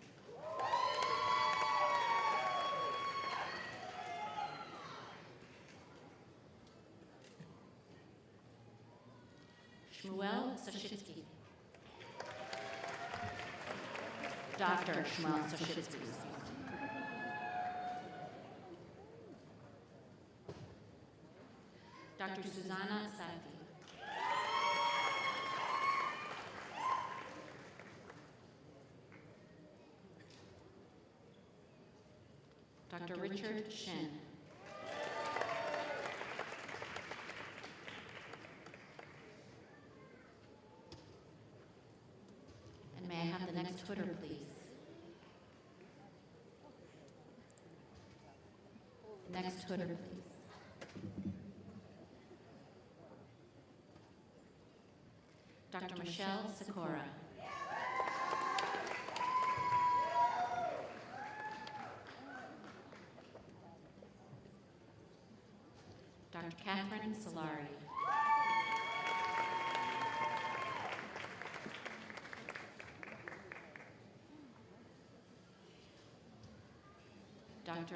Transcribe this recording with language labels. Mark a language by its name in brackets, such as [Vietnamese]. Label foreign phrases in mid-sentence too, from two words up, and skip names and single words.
[English] Shmuel Sashitsky. Dr. Shmuel Sashitsky. Dr. Susanna Sati. Dr. Richard Shin. And may I have the next footer, please? Next footer, please. Dr. Michelle Sikora. Dr. Catherine Solari. Dr.